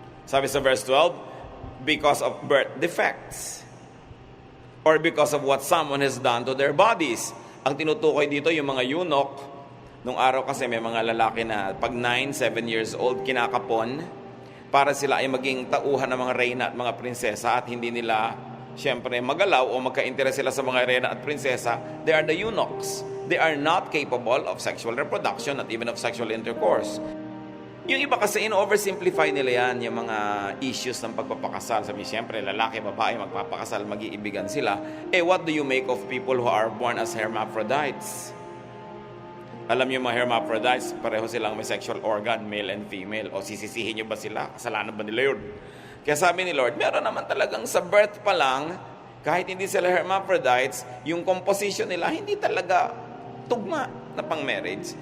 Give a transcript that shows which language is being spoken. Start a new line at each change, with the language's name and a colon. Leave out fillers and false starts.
Filipino: Sabi sa
English: verse 12, because of birth defects or because of what someone has done to their bodies.
Filipino: Ang tinutukoy dito yung mga eunuch. Nung araw kasi may mga lalaki na pag 9, 7 years old kinakapon para sila ay maging tauhan ng mga reyna at mga prinsesa at hindi nila siyempre magalaw o magka-interes sila sa mga reyna at prinsesa.
English: They are the eunuchs. They are not capable of sexual reproduction
Filipino: at
English: even of sexual intercourse.
Filipino: Yung iba kasi in-oversimplify nila yan, yung mga issues ng pagpapakasal. Sabi siyempre lalaki, babae, magpapakasal, mag-iibigan sila.
English: What do you make of people who are born as hermaphrodites?
Filipino: Alam niyo mga hermaphrodites, pareho silang may
English: sexual organ, male and female.
Filipino: O sisisihin niyo ba sila? Kasalanan ba nila yun? Kaya sabi ni Lord, meron naman talagang sa birth pa lang, kahit hindi sila hermaphrodites, yung composition nila hindi talaga tugma na pang marriage.